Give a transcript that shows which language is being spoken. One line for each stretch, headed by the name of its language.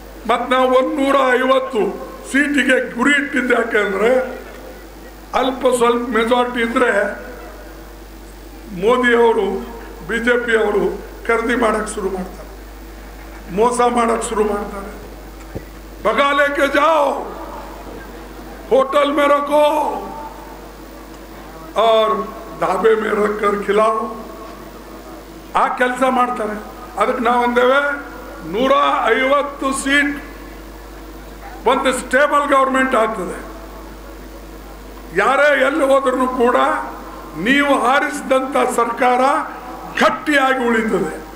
Kannada: ಮತ್ತು ನಾವು 150 ಸೀಟಿಗೆ ಗುರಿ ಇಟ್ಟಿದ್ದು. ಯಾಕೆಂದರೆ ಅಲ್ಪ ಸ್ವಲ್ಪ ಮೆಜಾರಿಟಿ ಇದ್ದರೆ ಮೋದಿ ಅವರು, BJP ಅವರು ಖರೀದಿ ಮಾಡೋಕ್ಕೆ ಶುರು ಮಾಡ್ತಾರೆ, ಮೋಸ ಮಾಡೋಕ್ಕೆ ಶುರು ಮಾಡ್ತಾರೆ.
Hindi: भगा लेके जाओ, होटल में रखो और ढाबे में रख कर खिलाओ.
Kannada: आ ಕೆಲಸ ಮಾಡ್ತಾರೆ. ಅದಕ್ಕೆ ನಾವು ಅಂದೇವೆ 150 ಸೀಟ್ ಒಂದು ಸ್ಟೇಬಲ್ ಗವರ್ಮೆಂಟ್ ಆಗ್ತದೆ. ಯಾರೇ ಎಲ್ಲಿ ಹೋದ್ರೂ ಕೂಡ ನೀವು ಆರಿಸಿದಂಥ ಸರ್ಕಾರ ಗಟ್ಟಿಯಾಗಿ ಉಳಿತದೆ.